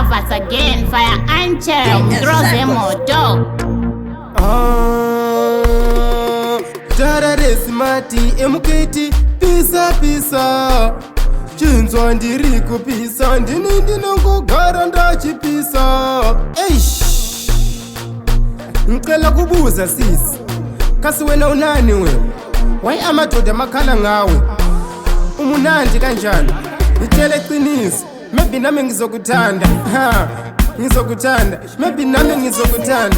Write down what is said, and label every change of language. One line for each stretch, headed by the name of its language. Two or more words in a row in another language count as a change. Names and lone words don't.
English: once again, Fire Angel, Grozemoto. Dara Resmati, MKT, pisa.
Shona: Chinzwa ndiri kupisa, ndini ndinongogara ndachipisa.
Zulu: Eish, ngicela kubuza sisi, kasi wena unani wewe? Why amadoda makhala ngawe? Umunandi kanjani? Ngitshela iqiniso, maybe nami ngizokuthanda. Ngizokuthanda, maybe nami ngizokuthanda.